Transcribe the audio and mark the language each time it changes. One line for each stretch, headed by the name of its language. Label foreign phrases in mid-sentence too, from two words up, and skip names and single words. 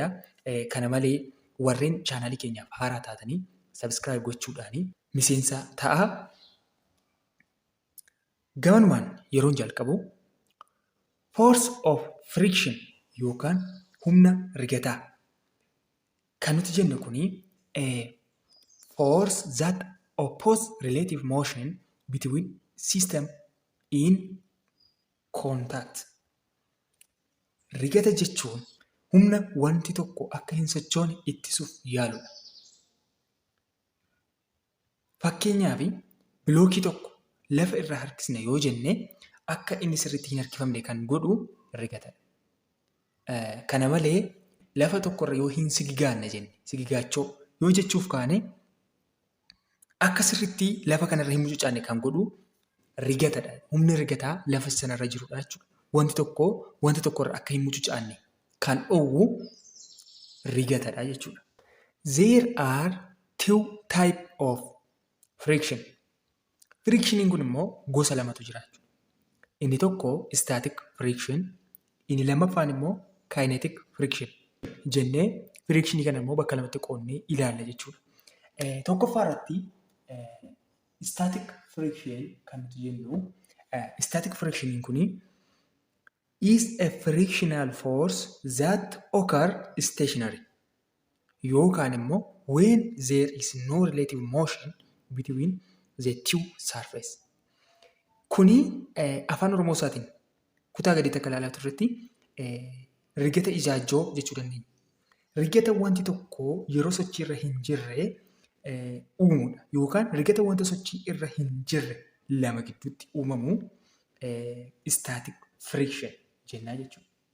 Oromo: Kana malee warreen chaanaalii keenyaaf haaraa taatanii subscribe gochuudhaanii miseensa ta'a. Gamanumaan yeroon jalqabu
English: force of friction
Oromo: yookaan humna rigataa kan nuti jennu kuni
English: force that oppose relative motion between system in contact.
Oromo: Rigata jechuun humna wanti tokko akka hin sochoone ittisuuf yaaludha. Fakkeenyaaf bilookii tokko lafa irraa harkisne yoo jenne akka inni sirriitti hin harkifamne kan godhu rigatadha. Kana malee lafa tokkorra yoo hin sigigaanne jenne sigigaachoo yoo jechuuf kaane akka sirriitti lafa kanarra hin mucucaanne kan godhu rigatadha. Humni rigataa lafa sanarra jirudha jechuudha. Wanti tokkorra akka hin mucucaanne kan dhoowwu rigatadha jechuudha.
English: There are two type of friction.
Oromo: Frictioniin kun immoo gosa lamatu jira. Inni tokko
English: static friction,
Oromo: inni lammaffaan immoo
English: kinetic friction
Oromo: jennee frictionii kana immoo bakka lamatti qoonnee ilaalla jechuudha. Tokkoffaa irratti
English: static friction
Oromo: kan nuti jennu static frictioniin kuni
English: is a frictional force that occur stationary
Oromo: yookaan immoo
English: when there is no relative motion between the two surface.
Oromo: Kuni afaan Oromoo isaatiin kutaa gadiitti akka ilaalaa turretti rigata ijaajjoo jechuu dandeenya. Rigata wanti tokko yeroo sochii irra hin jirre uumudha yookaan rigata wanta sochii irra hin jirre lama gidduutti uumamu
English: static friction
Oromo: jennaa jechuudha.